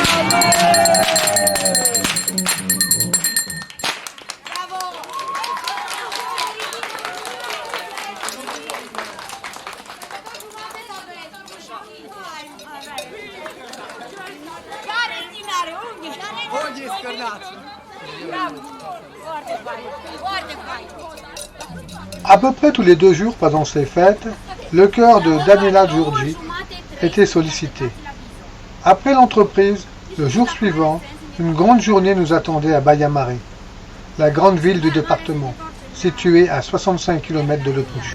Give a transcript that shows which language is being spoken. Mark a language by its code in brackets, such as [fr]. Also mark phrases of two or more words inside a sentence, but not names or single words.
[ro] Care stinare? Unde? Unde-i scărnați? Bravo! Foarte fain! Foarte fain! [fr] À peu près tous les 2 jours pendant ces fêtes, le chœur de Daniela Giurgi était sollicité. Après l'entreprise, le jour suivant, une grande journée nous attendait à Baia Mare, la grande ville du département, située à 65 km de Le Puig.